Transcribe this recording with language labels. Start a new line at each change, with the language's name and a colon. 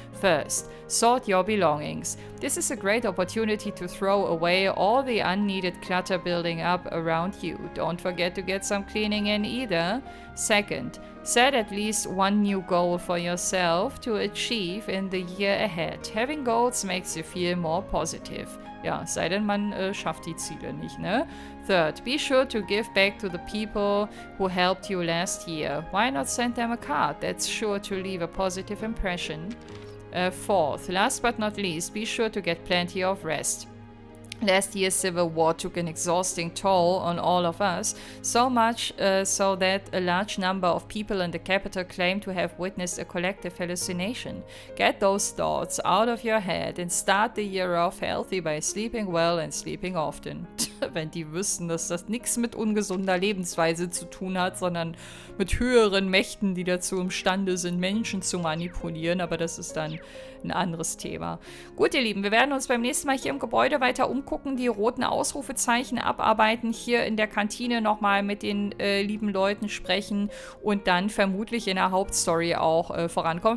English: First, sort your belongings. This is a great opportunity to throw away all the unneeded clutter building up around you. Don't forget to get some cleaning in either. Second, set at least one new goal for yourself to achieve in the year ahead. Having goals makes you feel more positive.
German: Ja, sei denn, man schafft die Ziele nicht, ne?
English: Third, be sure to give back to the people who helped you last year. Why not send them a card? That's sure to leave a positive impression. Fourth, last but not least, be sure to get plenty of rest. Last year's civil war took an exhausting toll on all of us, so much so that a large number of people in the capital claim to have witnessed a collective hallucination. Get those thoughts out of your head and start the year off healthy by sleeping well and sleeping often.
German: Wenn die wüssten, dass das nichts mit ungesunder Lebensweise zu tun hat, sondern mit höheren Mächten, die dazu imstande sind, Menschen zu manipulieren, aber das ist dann ein anderes Thema. Gut, ihr Lieben, wir werden uns beim nächsten Mal hier im Gebäude weiter umgucken, die roten Ausrufezeichen abarbeiten, hier in der Kantine nochmal mit den lieben Leuten sprechen und dann vermutlich in der Hauptstory auch vorankommen.